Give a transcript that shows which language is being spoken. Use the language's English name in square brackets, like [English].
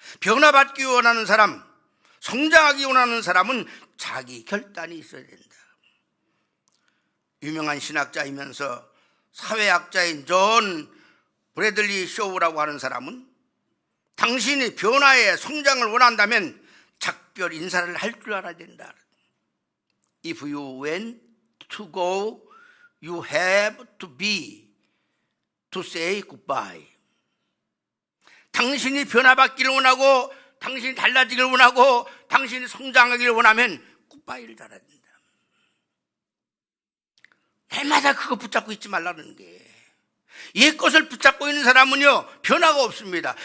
[Korean] 변화받기 원하는 사람, 성장하기 원하는 사람은 자기 결단이 있어야 된다. 유명한 신학자이면서 사회학자인 존 브래들리 쇼우라고 하는 사람은 당신이 변화의 성장을 원한다면 작별 인사를 할 줄 알아야 된다. [English] If you want to go, you have to say goodbye. [Korean] 당신이 변화받기를 원하고, 당신이 달라지기를 원하고, 당신이 성장하기를 원하면 굿바이를 달아야 된다. 날마다 그거 붙잡고 있지 말라는 게. 옛 것을 붙잡고 있는 사람은요, 변화가 없습니다.